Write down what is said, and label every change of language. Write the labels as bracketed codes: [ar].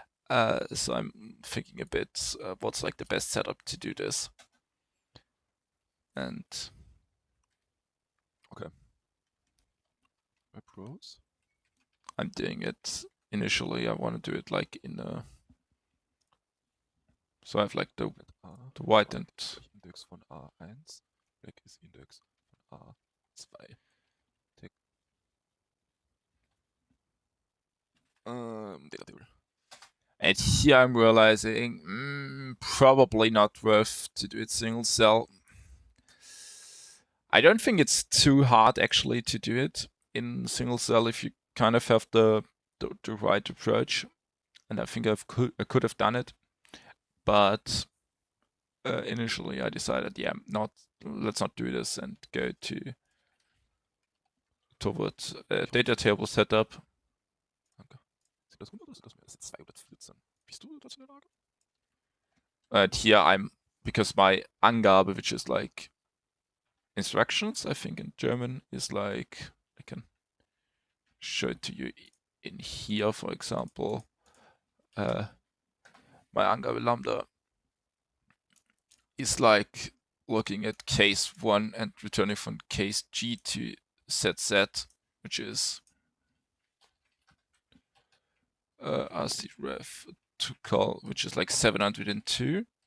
[en] So I'm thinking a bit what's like the best setup to do this. And okay, pros. I'm doing it initially. I want to do it like in a. So I have like the white and [de] Index von A1, black ist Index von A2. [en] Data table. And here I'm realizing probably not worth to do it single cell. I don't think it's too hard actually to do it in single cell if you kind of have the right approach. And I think I could have done it, but initially I decided, yeah, let's not do this and go towards data table setup. [de] Danke. Sind das 100 oder sind das mehr? Das sind 214. Bist du dazu in der Lage? [en] And here I'm, because my Angabe, which is like instructions, I think in German, is like, I can show it to you in here, for example. My Angabe lambda is like looking at case 1 and returning from case G to set Z, which is ref to call, which is like 702.